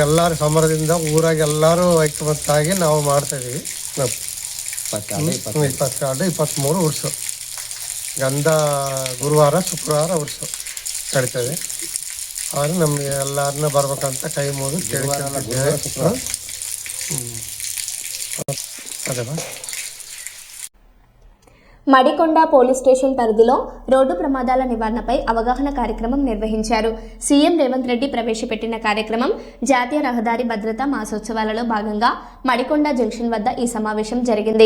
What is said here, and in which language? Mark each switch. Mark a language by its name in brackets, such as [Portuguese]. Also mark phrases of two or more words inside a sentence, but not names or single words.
[Kannada] ಎಲ್ಲರೂ ಸಮರದಿಂದ ಊರಾಗ ಎಲ್ಲರೂ ಐಕ್ಯಮತ್ತಾಗಿ ನಾವು ಮಾಡ್ತಾಯಿದ್ದೀವಿ. 22, 23 ಉರ್ಸು ಗಂಧ ಗುರುವಾರ ಶುಕ್ರವಾರ ಉರ್ಸು ನಡೀತದೆ. ಆದರೆ ನಮಗೆ ಎಲ್ಲರನ್ನ ಬರ್ಬೇಕಂತ ಕೈ ಮುಗಿದು ಕೇಳಿಕೊಂಡಿದ್ದೇವೆ. [Telugu] అదేవా. మడికొండ పోలీస్ స్టేషన్ పరిధిలో రోడ్డు ప్రమాదాల నివారణపై అవగాహన కార్యక్రమం నిర్వహించారు. సీఎం రేవంత్ రెడ్డి ప్రవేశపెట్టిన కార్యక్రమం జాతీయ రహదారి భద్రతా మాసోత్సవాలలో భాగంగా మడికొండ జంక్షన్ వద్ద ఈ సమావేశం జరిగింది.